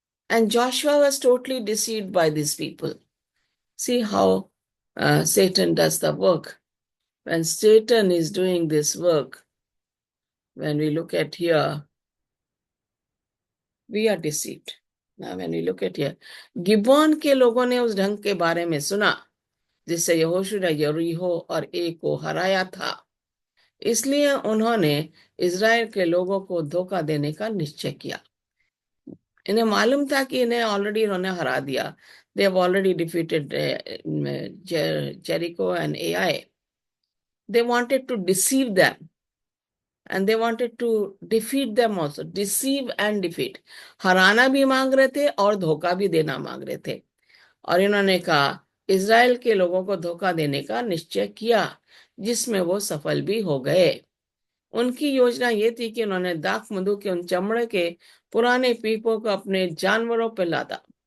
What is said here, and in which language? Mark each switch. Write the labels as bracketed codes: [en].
[en] And Joshua was totally deceived by these people. See how Satan does the work. When Satan is doing this work, when we look at here, we are deceived. Now when we look at here, [hi] Gibeon के लोगों ने उस ढंग के बारे में सुना जिससे यहोशू ने यरीहो और ए को हराया था, इसलिए उन्होंने इज़राइल के लोगों को धोखा देने का निश्चय किया। इन्हें मालूम था कि इन्हें ऑलरेडी इन्होंने हरा दिया. [en] They have already defeated Jericho and Ai. They wanted to deceive them. And they wanted to defeat them also. Deceive and defeat. [hi] हराना भी मांग रहे थे और धोखा भी देना मांग रहे थे. और इन्होंने कहा, इज़राइल के लोगों को धोखा देने का निश्चय किया, जिसमें वो सफल भी हो गए. उनकी योजना ये थी कि उन्होंने दाख मधु के उन चमड़े के पुराने पीपों को अपने जानवरों पर लादा.